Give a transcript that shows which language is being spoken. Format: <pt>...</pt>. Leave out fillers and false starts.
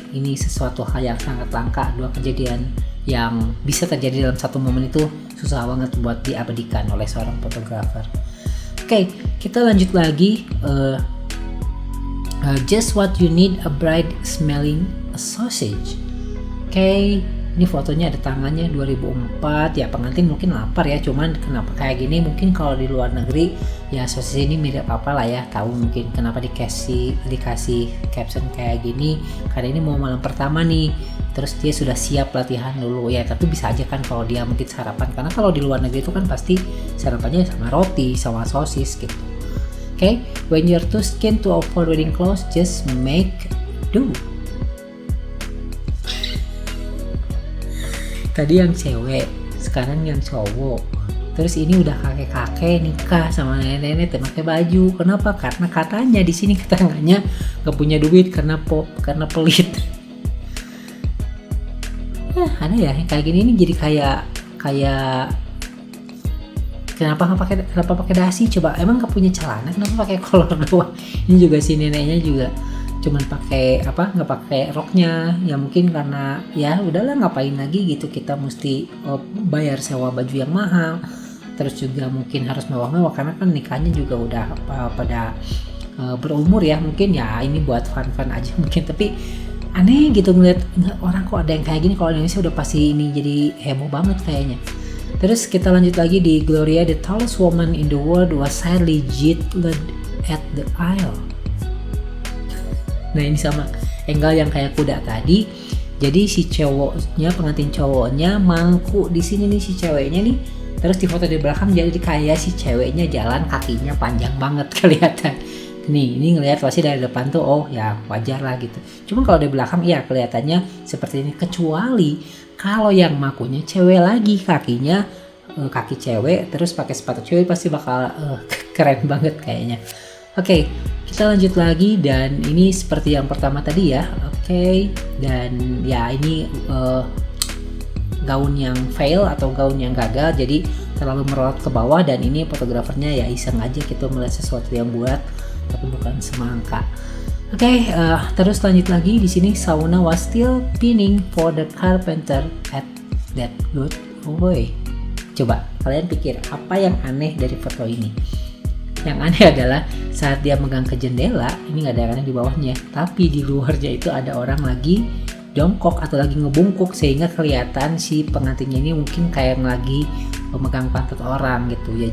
<id>Ini sesuatu hal yang sangat langka. Dua kejadian yang bisa terjadi dalam satu momen itu susah banget buat diabadikan oleh seorang fotografer. Oke, kita lanjut lagi.</id> <en>Just what you need, a bride smelling a sausage.</en> <id>Oke, Ini fotonya ada tangannya 2004 ya, pengantin mungkin lapar ya, cuman kenapa kayak gini, mungkin kalau di luar negeri ya sosis ini mirip apa lah ya, tahu mungkin kenapa dikasih caption kayak gini, karena ini mau malam pertama nih, terus dia sudah siap latihan dulu ya. Tapi bisa aja kan kalau dia mungkin sarapan, karena kalau di luar negeri itu kan pasti sarapannya sama roti sama sosis gitu.</id> <en>Okay, when you're too skinny to afford wedding clothes, just make do.</en> <id>Tadi yang cewek, sekarang yang cowok. Terus ini udah kakek-kakek nikah sama nenek-nenek pakai baju. Kenapa? Karena katanya di sini keterangannya nggak punya duit karena pelit. Ada ya kayak gini, ini jadi kayak kenapa pakai dasi? Coba emang nggak punya celana, kenapa pakai kolor doang? Ini juga si neneknya juga cuman pakai nggak pakai roknya ya, mungkin karena ya udahlah ngapain lagi gitu, kita mesti bayar sewa baju yang mahal, terus juga mungkin harus mewah-mewah karena kan nikahnya juga udah pada berumur ya, mungkin ya ini buat fun aja mungkin. Tapi aneh gitu ngeliat orang kok ada yang kayak gini. Kalau di Indonesia udah pasti ini jadi heboh banget kayaknya. Terus kita lanjut lagi di</id> <en>Gloria, the tallest woman in the world was sadly jilted at the aisle.</en> <id>Nah ini sama angle yang kayak kuda tadi. Jadi si cowoknya, pengantin cowoknya mangku di sini nih si ceweknya nih. Terus di foto di belakang jadi kayak si ceweknya jalan kakinya panjang banget kelihatan. Nih ini ngelihat pasti dari depan tuh oh ya wajar lah gitu. Cuma kalau di belakang ya kelihatannya seperti ini, kecuali kalau yang makunya cewek lagi, kakinya kaki cewek terus pakai sepatu cewek, pasti bakal keren banget kayaknya. Oke, kita lanjut lagi dan ini seperti yang pertama tadi ya. Oke, dan ya ini gaun yang fail atau gaun yang gagal, jadi terlalu merolot ke bawah, dan ini fotografernya ya iseng aja gitu melihat sesuatu yang buat tapi bukan semangka. Oke, terus lanjut lagi di sini,</id> <en>Sauna was still pinning for the carpenter at that good boy.</en> <id>Coba kalian pikir apa yang aneh dari foto ini? Yang aneh adalah saat dia megang ke jendela, ini nggak ada yang aneh di bawahnya, tapi di luarnya itu ada orang lagi jongkok atau lagi ngebungkuk, sehingga kelihatan si pengantinnya ini mungkin kayak lagi memegang pantat orang gitu ya.</id>